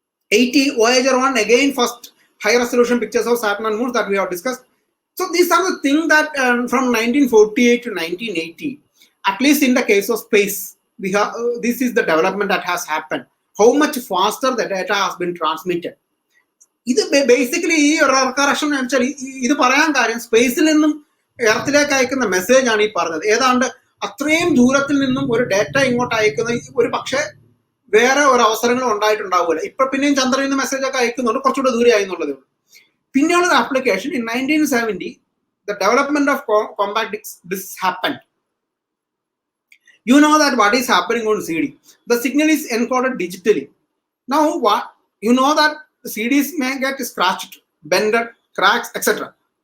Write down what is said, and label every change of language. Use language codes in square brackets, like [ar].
[en] 80 Voyager 1 again first high resolution pictures of Saturn and moons that we have discussed. So these are the things that from 1948 to 1980, at least in the case of space, we have this is the development that has happened. How much faster the data has been transmitted. [ml] ഇത് basically ഈ error correction വെച്ചാൽ ഇത് പറയാൻ കാര്യം സ്പേസിൽ നിന്നും എർത്തിലേക്ക് അയക്കുന്ന message ആണ് ഈ പറഞ്ഞത്. ഏതാണ്ട് അത്രയും ദൂരത്തിൽ നിന്നും ഒരു ഡേറ്റ ഇങ്ങോട്ട് അയക്കുന്ന ഒരു പക്ഷേ വേറെ ഒരു അവസരങ്ങളും ഉണ്ടായിട്ടുണ്ടാവില്ല. ഇപ്പൊ പിന്നെയും ചന്ദ്രനിൽ നിന്ന് മെസ്സേജ് ഒക്കെ അയക്കുന്നുണ്ട്, കുറച്ചുകൂടെ ദൂരെ ആയെന്നുള്ളതേ ഉള്ളൂ. പിന്നെയുള്ള application [en] in 1970 the development of compact discs happened. You know that what is happening on CD. The signal is encoded digitally. Now what you know that CDs may get scratched, bended, cracks, etc.